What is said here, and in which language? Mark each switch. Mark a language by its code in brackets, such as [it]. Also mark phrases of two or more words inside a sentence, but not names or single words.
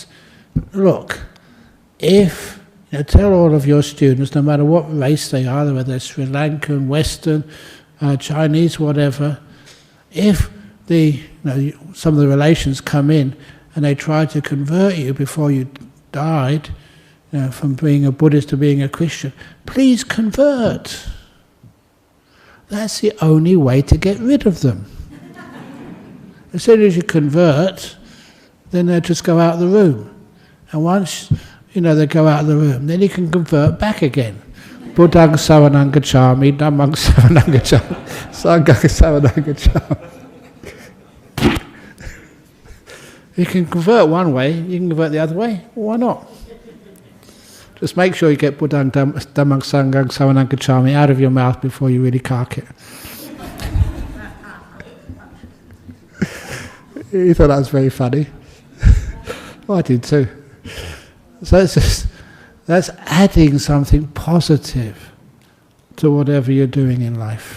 [en] Look, if tell all of your students, no matter what race they are, whether they're Sri Lankan, Western, Chinese, whatever, if some of the relations come in and they try to convert you before you died, from being a Buddhist to being a Christian, please convert. That's the only way to get rid of them. As soon as you convert, then they'll just go out of the room. And once they go out of the room, then you can convert back again. [pi] Buddhang saranang gacchami, dhammang saranang gacchami, sanghang saranang gacchami. [en] You can convert one way, you can convert the other way. Why not? Just make sure you get [pi] Buddhang dhammang sanghang saranang gacchami [en] out of your mouth before you really cark it. He thought that was very funny. Well, I did too. So that's adding something positive to whatever you're doing in life.